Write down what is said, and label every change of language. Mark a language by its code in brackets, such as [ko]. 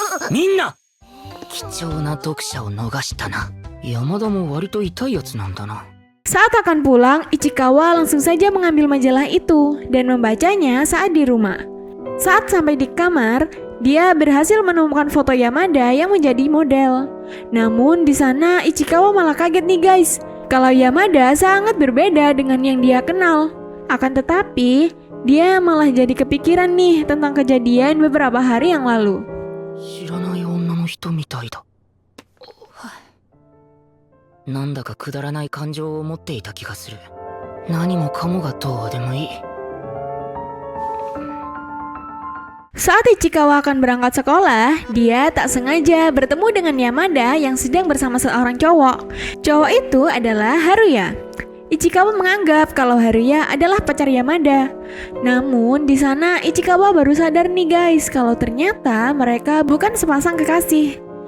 [ja] みんな貴重な読者を逃したな。山田も割と痛いやつなんだな。 [id] Saat akan pulang, Ichikawa langsung saja mengambil majalah itu dan membacanya saat di rumah. Saat sampai di kamar, dia berhasil menemukan foto Yamada yang menjadi model. Namun di sana Ichikawa malah kaget nih guys, kalau Yamada sangat berbeda dengan yang dia kenal. Akan tetapi, dia malah jadi kepikiran nih tentang kejadian beberapa hari yang lalu. [ja] 知らない女の人みたいだ。なんだかくだらない感情を持っていた気がする。何もかもがどうでもいい。 [id] Saat Ichikawa akan berangkat sekolah, dia tak sengaja bertemu dengan Yamada yang sedang bersama seorang cowok. Cowok itu adalah Haruya. Ichikawa menganggap kalau Haruya adalah pacar Yamada. Namun di sana Ichikawa baru sadar nih guys kalau ternyata mereka bukan sepasang kekasih.